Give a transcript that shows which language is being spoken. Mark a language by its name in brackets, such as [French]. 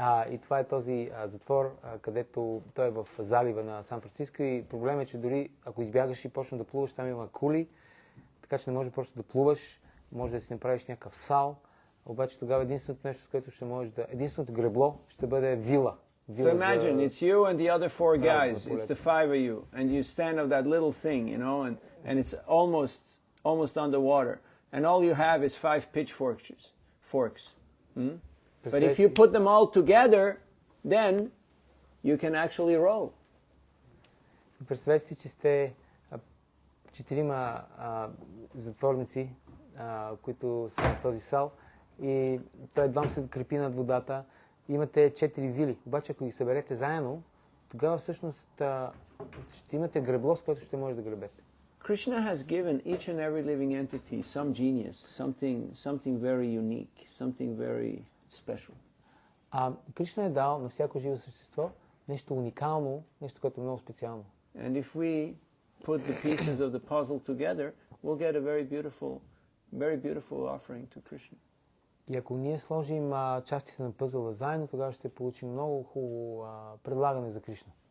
[Bulgarian] И това е този затвор, където той е в залива на Сан Франциско и проблемът е, че дори ако избягаш и почнеш да плуваш, там има кули, така че не може просто да плуваш, може да си направиш някакъв сал, обаче тогава единственото нещо, с което ще можеш единственото гребло ще бъде вила. [English] So imagine, it's you and the other four guys, it's the five of you, and you stand on that little thing, and it's almost underwater, and all you have is 5 forks. But if you put them all together, then you can actually row. [Bulgarian] Представете си, че сте 4 затворници, които са на този сал, и той едва се крепи над водата. Имате 4 вили. Обаче, ако ги съберете заедно, тогава всъщност ще имате гребло, с което ще може да гребете. [English] Krishna has given each and every living entity some genius, something very unique, something very special. [Bulgarian] Кришна е дал на всяко живо същество нещо уникално, нещо, което е много специално. [English] And if we put the pieces of the puzzle together, we'll get a very beautiful offering to Krishna. [Bulgarian] И ако ние сложим частите на пъзела заедно, тогава ще получим много хубаво предлагане за Кришна.